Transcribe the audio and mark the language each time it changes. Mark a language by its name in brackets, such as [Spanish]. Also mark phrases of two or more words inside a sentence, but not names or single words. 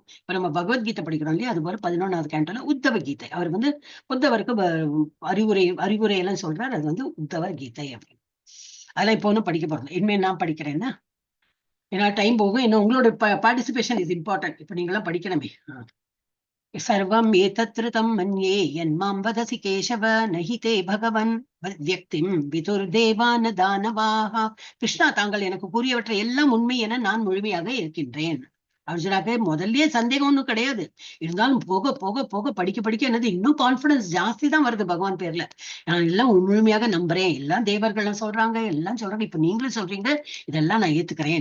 [Tamil] இப்ப நம்ம பகவத்கீதை படிக்கிறோம் இல்லையா, அது போல 11வது கேண்டோல உத்தவ கீதை. அவர் வந்து உத்தவருக்கு அறிவுரை எல்லாம் சொல்றார். அது வந்து உத்தவ கீதை அப்படின்னு. அதெல்லாம் இப்போ ஒன்னும் படிக்க போறோம். இனிமே நான் படிக்கிறேன்னா, ஏன்னா டைம் போகும். என்ன உங்களோட [English] participation is important. [Tamil] இப்ப நீங்க எல்லாம் படிக்கணுமே. [Sanskrit] सर्वम् एतत्कृतं मन्ये यन्मां वदसि केशव न हि ते भगवन् व्यक्तिं विदुर्देवान दानवाः. [Tamil] கிருஷ்ணா, தாங்கள் எனக்கு கூறியவற்றை எல்லாம் உண்மை என நான் முழுமையாக இருக்கின்றேன். அர்ஜுனாக்கு முதல்லயே சந்தேகம் ஒண்ணும் கிடையாது. இருந்தாலும் போக போக போக படிக்க படிக்க என்னது இன்னும் கான்பிடன்ஸ் ஜாஸ்தி தான் வருது பகவான் பேர்ல. நான் எல்லாம் முழுமையாக நம்புறேன். எல்லாம் தேவர்கள் சொல்றாங்க, எல்லாம் சொல்றாங்க. இப்ப நீங்களும் சொல்றீங்க, இதெல்லாம் நான் ஏத்துக்கிறேன்.